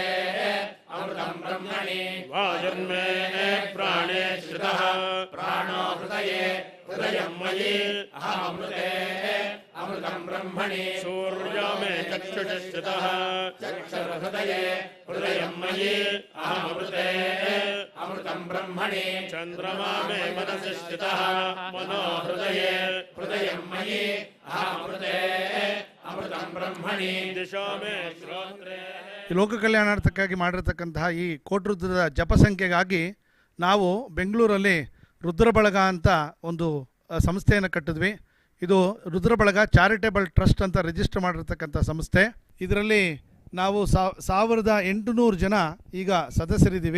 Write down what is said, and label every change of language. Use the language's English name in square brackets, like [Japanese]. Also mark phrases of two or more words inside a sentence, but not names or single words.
[Sanskrit] अमृतं ब्रह्मणि वाजन्मे प्राणे श्रितः प्राणो हृदये हृदयं मयि अहमृते अमृतं ब्रह्मणि सूर्यो मे चक्षुषि श्रितः चक्षुर्हृदये हृदयं मयि अहमृते अमृतं ब्रह्मणि चन्द्रमा मे मनसि श्रितः मनो हृदये हृदयं मयि अहमृते अमृतं ब्रह्मणि दिशो मे श्रोत्रे [Kannada] ಈ ಲೋಕ ಕಲ್ಯಾಣಾರ್ಥಕ್ಕಾಗಿ ಮಾಡಿರ್ತಕ್ಕಂತಹ ಈ ಕೋಟ್ರುದ್ರದ ಜಪ ಸಂಖ್ಯೆಗಾಗಿ ನಾವು ಬೆಂಗಳೂರಲ್ಲಿ ರುದ್ರಬಳಗ ಅಂತ ಒಂದು ಸಂಸ್ಥೆಯನ್ನು ಕಟ್ಟಿದ್ವಿ. ಇದು ರುದ್ರಬಳಗ ಚಾರಿಟೇಬಲ್ ಟ್ರಸ್ಟ್ ಅಂತ ರಿಜಿಸ್ಟರ್ ಮಾಡಿರ್ತಕ್ಕಂಥ ಸಂಸ್ಥೆ. ಇದರಲ್ಲಿ ನಾವು 1800 ಜನ ಈಗ ಸದಸ್ಯರಿದ್ದೀವಿ.